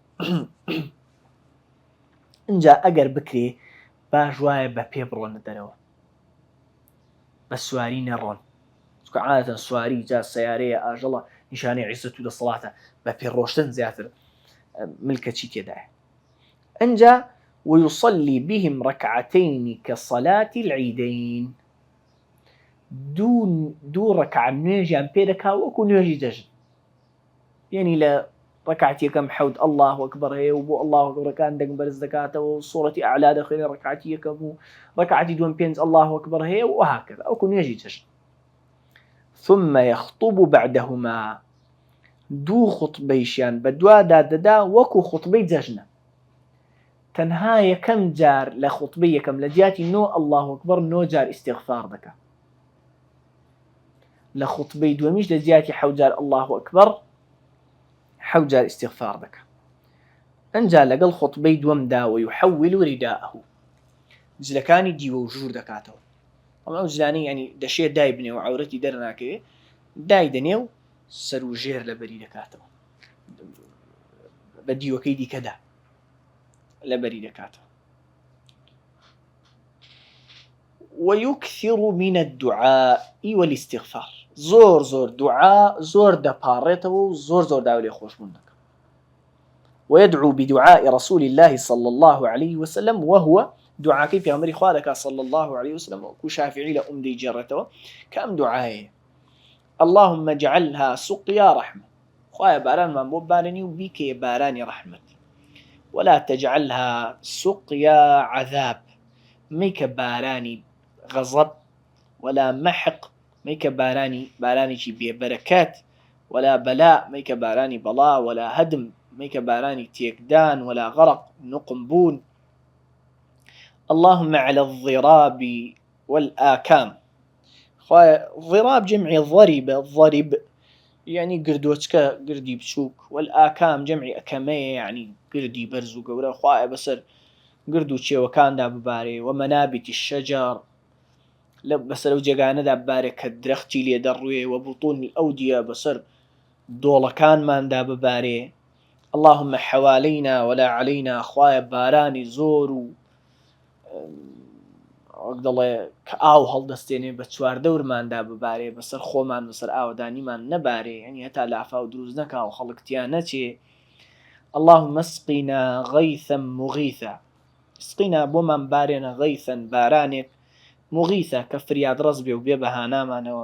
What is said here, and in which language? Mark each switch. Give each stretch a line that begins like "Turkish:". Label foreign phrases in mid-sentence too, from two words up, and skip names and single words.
Central Kurdish: اینجا ئەگەر بکرێ باش وایە بە پێ بڕۆنە دەرەوە بە سواری نەڕۆن چونکە عادەتەن سواری جا سەیارەیە ئاژەڵە نیشانەی عیزەت و دەسەڵاتە بە پێ ڕۆشتن زیاتر ملکەچی تێدایە. اینجا
Arabic: ويصلي بهم ركعتين كصلاة العيدين
Central Kurdish: دوو ڕەکعە نوێژیان پێ دەکا وەکو نوێژی جەژن یعنی لە ڕەکعەتی یەکەم حەود الله ئەکبەر هەیە و بۆ الله ئەکبەرەکان دەنگ بەرز دەکاتەوە و سوورەتی ئەعلا دەخوێنێ ڕەکعەتی یەکەم و ڕەکعەتی دووەم پێنج الله ئەکبەر هەیە و هاکذا وەکو نوێژی جەژن.
Arabic: ثم يخطب بعدهما
Central Kurdish: دوو خوتبەیشیان بە دوادا دەدا وەکو خوتبەی جەژنە تەنها یەکەم جار لە خوتبەی یەکەم لە جیاتی نۆ الله ئەکبەر نۆ جار ئیستیغفار دەکات لە خوتبەی دووەمیش لە جیاتی حەوت جار الله ئەکبەر حەوت جار ئیستیغفار دەکات. ئەنجا لەگەڵ خوتبەی دووەمدا
Arabic: ويحول رداءه
Central Kurdish: جلەکانی دیوە و ژوور دەکاتەوە ئەو جلانەی ینی دەشێ دای بنێ و عەورەتی دەرناکەوێ دای دەنێ و سەر و ژێر لەبەری دەکاتەوە بە دیوەکەی دیکەدا لەبەری دەکاتەوە.
Arabic: ويكثر من الدعاء والاستغفار
Central Kurdish: زۆر دوعا زۆر دەپاڕێتەوە و زۆر داوای لێ خۆشبوون دەکات.
Arabic: ويدعو بدعاء رسول الله صلى الله عليه وسلم وهو
Central Kurdish: دعاكي پیامبری خوا دەکات
Arabic: صلى الله عليه وسلم
Central Kurdish: وەکو شافعی لە دەیجێڕێتەوە کە ئەم دوعایە
Arabic: اللهم اجعلها سقيا رحمة
Central Kurdish: خوایە بارانمان بۆ بارێنی و بیکەیە بارانی ڕەحمەت
Arabic: ولا تجعلها سقيا عذاب
Central Kurdish: مەیکە بارانی غەزەب
Arabic: ولا محق
Central Kurdish: مەیکە بارانێکی بێبەرەکەت
Arabic: ولا بەلا
Central Kurdish: مەیکە بارانی بەڵا
Arabic: ولا هەدم
Central Kurdish: مەیکە بارانی تێکدان
Arabic: ولا غەرق
Central Kurdish: نقمبوون.
Arabic: اللهم على الضراب والآكام
Central Kurdish: خوایە ضراب جمعی ضرب يعني گردۆچکە گردی بچووک والآكام جمعی ئەکەمەیە يعني گردی بەرز و گەورە خوایە بەسەر گرد و چێوەکاندا ببارێ
Arabic: ومەنابتی الشەجەر
Central Kurdish: بەسەر ئەو جێگانەدا ببارێ کە درەختی لێ دەڕوێ
Arabic: وبطون الأودية
Central Kurdish: بەسەر دۆڵەکانماندا ببارێ.
Arabic: اللهم حوالينا ولا علينا
Central Kurdish: خوایە بارانی زۆر و وەک دەڵێ کە ئاو هەڵدەستێنێ بە چواردەورماندا ببارێ بەسەر خۆمان بەسەر ئاوەدانیمان نەبارێ هەنی هەتا لافا و دروست نەکا و خەڵکتیان نەچێ.
Arabic: اللهم اسقنا غيثا مغيثا اسقنا
Central Kurdish: بۆمان بارێنە غەیثەن بارانێک مغیثە کە فریاد ڕەز بێ و بێ بەهانامانەوە.